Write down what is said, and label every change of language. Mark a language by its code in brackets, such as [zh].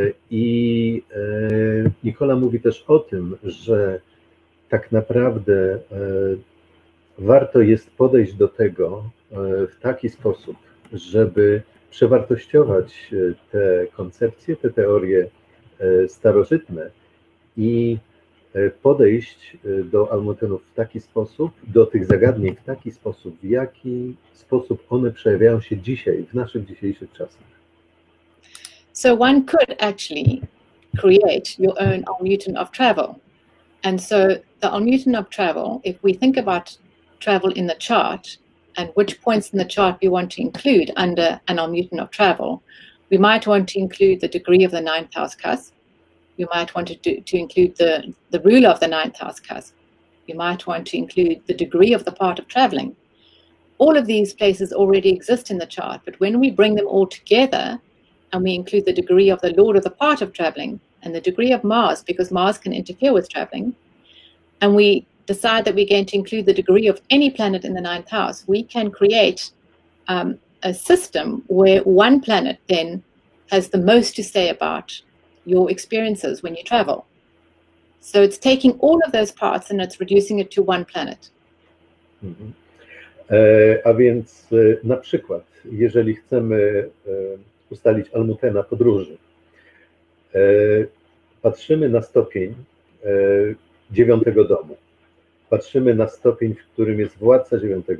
[pl] I Nicola mówi też o tym, że tak naprawdę warto jest podejść do tego w taki sposób, żeby przewartościować te koncepcje, te teorie starożytne i podejść do Almutenów w taki sposób, do tych zagadnień w taki sposób, w jaki sposób one przejawiają się dzisiaj, w naszych dzisiejszych czasach. [en] So one could actually create your own Almuten of travel. And so the Almuten of travel, if we think about travel in the chart and which points in the chart we want to include under an Almuten of travel, we might want to include the degree of the 9th house cusp. You might want to include the ruler of the 9th house cusp. You might want to include the degree of the part of traveling. All of these places already exist in the chart, but when we bring them all together and we include the degree of the lord of the part of traveling and the degree of Mars, because Mars can interfere with traveling, and we decide that we're going to include the degree of any planet in the 9th house, we can create a system where one planet then has the most to say about your experiences when you travel. So it's taking all of those parts and it's reducing it to one planet. [pl] A więc na przykład, jeżeli chcemy ustalić Almutena podróży, patrzymy na stopień 9. domu, patrzymy na stopień, w którym jest władca 9.